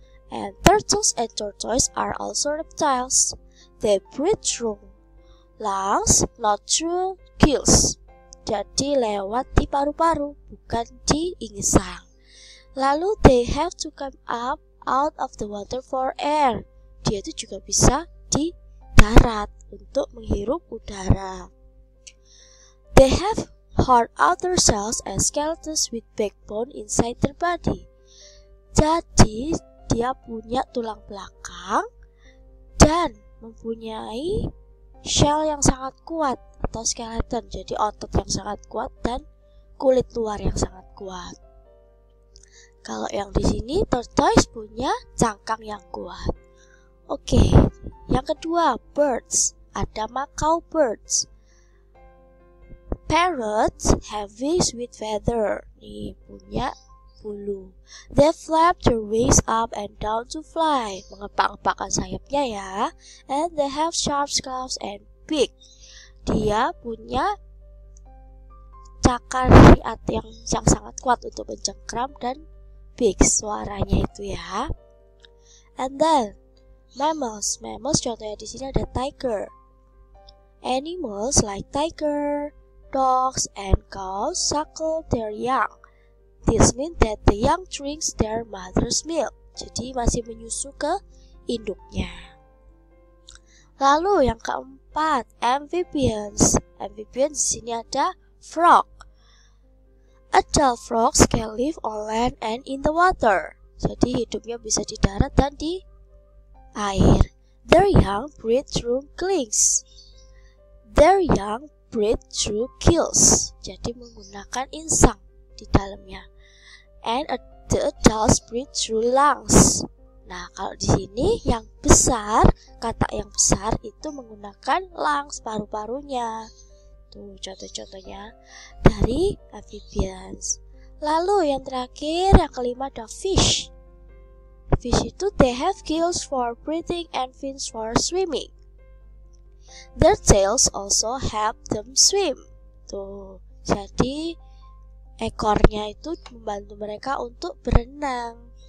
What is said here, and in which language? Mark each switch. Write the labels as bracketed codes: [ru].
[en] And turtles and tortoise are also reptiles. They breathe through lungs, not through gills. [id] Jadi lewat di paru-paru, bukan di insang. [en] Lalu they have to come up out of the water for air. [id] Dia itu juga bisa di darat untuk menghirup udara. [en] They have hard outer cells and skeletons with backbone inside their body. [id] Jadi dia punya tulang belakang dan mempunyai shell yang sangat kuat atau skeleton, jadi otot yang sangat kuat dan kulit luar yang sangat kuat. Kalau yang di sini tortoise punya cangkang yang kuat. Oke, yang kedua birds. Ada macaw birds. [en] Parrots have wings with feather. [id] Nih punya bulu. [en] They flap their wings up and down to fly. [id] Mengepak-ngepakkan sayapnya ya. [en] And they have sharp claws and beak. [id] Dia punya cakar yang sangat kuat untuk mencengkram dan beak suaranya itu ya. [en] And then mammals. Mammals [id] contohnya di sini ada [en] tiger. Animals like tiger, dogs, and cows suckle their young. This means that the young drinks their mother's milk. [id] Jadi masih menyusu ke induknya. Lalu yang keempat, amphibians. Amphibians di sini ada frog. [en] Adult frogs can live on land and in the water. [id] Jadi hidupnya bisa di darat dan di air. [en] Their young breathe through gills. Their young breathe through gills. [id] Jadi menggunakan insang di dalamnya. [en] And the adults breathe through lungs. [id] Nah, kalau di sini yang besar, kata yang besar itu menggunakan lungs, paru-parunya. Tuh contoh-contohnya dari amphibians. Lalu yang terakhir, yang kelima ada fish. [en] Fish itu they have gills for breathing and fins for swimming. Their tails also help them swim. [id] Tuh, jadi ekornya itu membantu mereka untuk berenang.